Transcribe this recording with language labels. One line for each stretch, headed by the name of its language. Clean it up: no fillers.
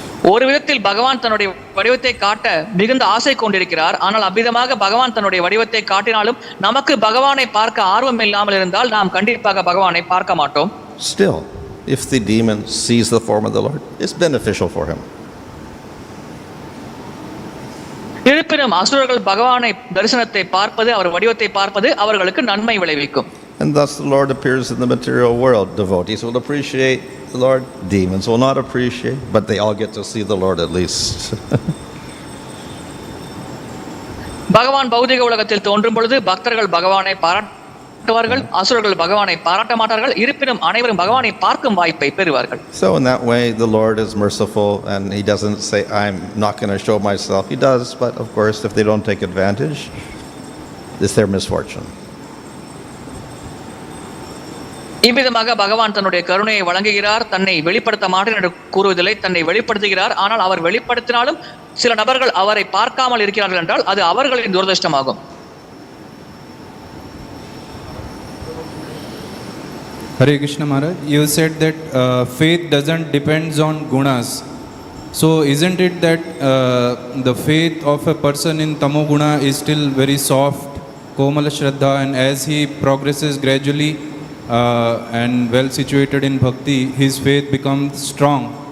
Tamil: ஒரு விதத்தில் பகவான் தன்னுடைய வடிவத்தை காட்ட மிகுந்த ஆசை கொண்டிருக்கிறார். ஆனால் அவ்விதமாக பகவான் தன்னுடைய வடிவத்தை காட்டினாலும் நமக்கு பகவானை பார்க்க ஆர்வம் இல்லாமல் இருந்தால் நாம் கண்டிப்பாக பகவானை பார்க்க மாட்டோம்.
English: Still, if the demon sees the form of the Lord, it's beneficial for him.
Tamil: இருப்பினும் அசுரர்கள் பகவானை தரிசனத்தை பார்ப்பது, அவர் வடிவத்தை பார்ப்பது அவர்களுக்கு நன்மை விளைவிக்கும்.
English: And thus the Lord appears in the material world. Devotees will appreciate the Lord, demons will not appreciate, but they all get to see the Lord at least.
Tamil: பகவான் பௌதிக உலகத்தில் தோன்றும் பொழுது பக்தர்கள் பகவானை பாராட்டுவார்கள், அசுரர்கள் பகவானை பாராட்ட மாட்டார்கள். இருப்பினும் அனைவரும் பகவானை பார்க்கும் வாய்ப்பை பெறுவார்கள்.
English: So in that way the Lord is merciful, and He doesn't say I'm not going to show myself. He does, but of course if they don't take advantage, it's their misfortune.
Tamil: இவ்விதமாக பகவான் தன்னுடைய கருணையை வழங்குகிறார். தன்னை வெளிப்படுத்த மாட்டேன் என்று கூறுவதில்லை, தன்னை வெளிப்படுத்துகிறார். ஆனால் அவர் வெளிப்படுத்தினாலும் சில நபர்கள் அவரை பார்க்காமல் இருக்கிறார்கள் என்றால் அது அவர்களின் துரதிர்ஷ்டமாகும்.
English: Hare Krishna Maharaj, you said that faith doesn't depends on gunas. So isn't it that the faith of a person in tamoguna is still very soft, komala shraddha, and as he progresses gradually and well situated in bhakti, his faith becomes strong?